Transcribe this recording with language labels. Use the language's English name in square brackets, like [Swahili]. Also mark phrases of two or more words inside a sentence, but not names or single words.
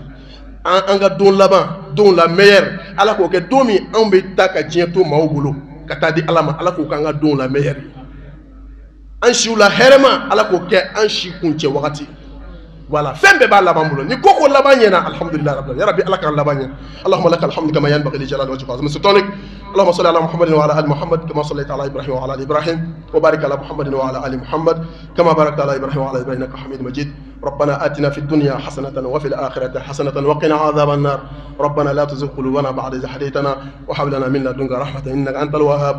[Bambara] An ka don laban, don [French] la meilleure, [Bambara] ala k'o kɛ don min anw bɛ taa ka diɲɛ to maaw bolo ka taa di ala ma, ala k'o k'an ka don [French] la meilleure. [Bambara] An siw la hɛrɛma ala k'o kɛ an si kuncɛ wagati. Voilà, fɛn bɛɛ b'a laban bolo, ni ko ko laban ɲɛna [Arabic] الحمد لله رب العالمين, [Bambara] yarabi ala k'an laban ɲɛ. [Arabic] اللهم لك الحمد كما ينبغي لجلال وجهك وعظيم سلطانك. اللهم صل على محمد وعلى ال محمد كما صليت على ابراهيم وعلى ال ابراهيم وبارك على محمد وعلى ال محمد كما باركت على ابراهيم وعلى ال ابراهيم انك حميد مجيد. ربنا آتنا في الدنيا حسنة وفي الآخرة حسنة وقنا عذاب النار. ربنا لا تزغ قلوبنا بعد إذ هديتنا وهب لنا من لدنك رحمة إنك أنت الوهاب.